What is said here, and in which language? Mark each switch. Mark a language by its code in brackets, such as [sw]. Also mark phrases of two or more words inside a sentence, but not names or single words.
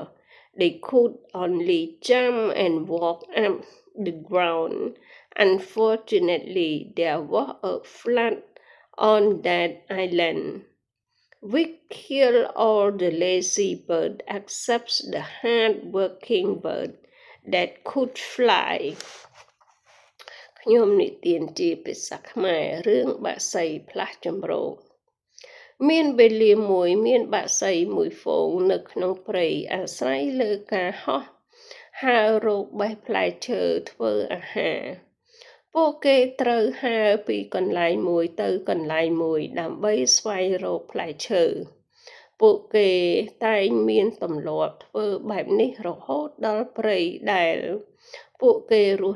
[en] They could only jump and walk up the ground. Unfortunately, there was a flood.On that island, we killed all the lazy birds except the hard-working bird that could fly. [km] ខ្ញុំនិទានជាភាសាខ្មែររឿងបក្សីផ្លាស់ជម្រកមានវេលាមួយមាន បក្សីមួយហ្វូងនៅក្នុងព្រៃអាស្រ័យលើការហោះហើររកបេះផ្លែឈើធ្វើអាហារពួកគេត្រូវហើរពីកន្លែងមួយទៅកន្លែងមួយដើម្បីស្វែងរកផ្លែឈើពួកគេតែងមានទម្លាប់ធ្វើបែបនេះរហូតដល់ព្រៃដែលពួកគេរស់